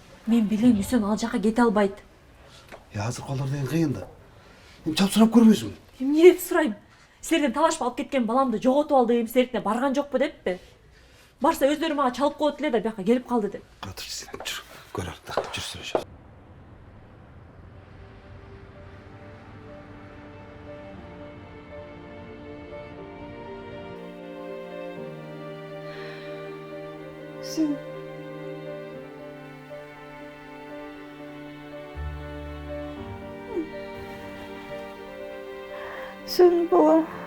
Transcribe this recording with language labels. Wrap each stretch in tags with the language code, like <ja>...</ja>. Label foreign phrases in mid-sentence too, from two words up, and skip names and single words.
<ky>Мен билем, Үсөн ал жака кете албайт. Азыр колдор деген кыйын да. Эми чалып сурап көрбөйсүңбү? Эмне деп сурайм? Силерден талашып алып кеткен баламды жоготуп алды, эми силердин барган жокпу деппи? Барса өздөрү мага чалып коет эле да бияка келип калды деп. Катыр сен, жүр. Көр артта, жүр сүрөшө. Sen... Сен балам.</ky>